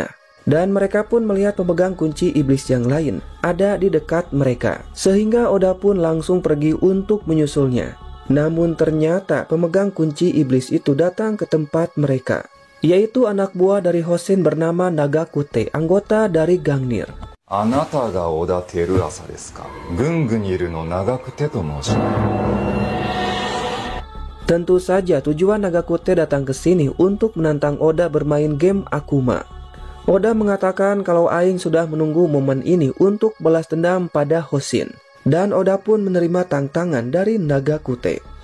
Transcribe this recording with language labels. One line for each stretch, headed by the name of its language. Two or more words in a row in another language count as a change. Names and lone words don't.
Indonesian: Dan mereka pun melihat pemegang kunci iblis yang lain ada di dekat mereka. Sehingga Oda pun langsung pergi untuk menyusulnya. Namun ternyata pemegang kunci iblis itu datang ke tempat mereka, yaitu anak buah dari Hoshin bernama Nagakute, anggota dari Gangnir.
Japanese: あなたが織田輝朝ですか。軍具にいるの長久手と申します。
Indonesian: Tentu saja tujuan Nagakute datang ke sini untuk menantang Oda bermain game Akuma. Oda mengatakan kalau Aing sudah menunggu momen ini untuk balas dendam pada Hoshin. Dan Oda pun menerima tantangan dari Nagakute.